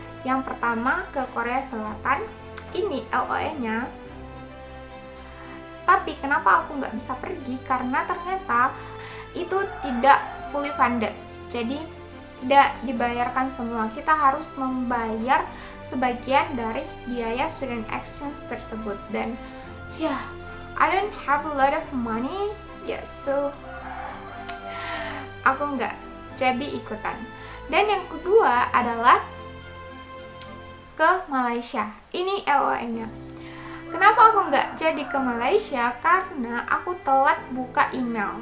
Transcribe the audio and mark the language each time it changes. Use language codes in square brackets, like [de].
[id] Yang pertama ke Korea Selatan, ini LOE-nya. Tapi kenapa aku nggak bisa pergi? Karena ternyata itu tidak fully funded. Jadi tidak dibayarkan semua. Kita harus membayar sebagian dari biaya student exchange tersebut. [en] Dan I don't have a lot of money. [id] So aku nggak jadi ikutan. Dan yang kedua adalah ke Malaysia. Ini LOE-nya. Kenapa aku nggak jadi ke Malaysia? Karena aku telat buka email.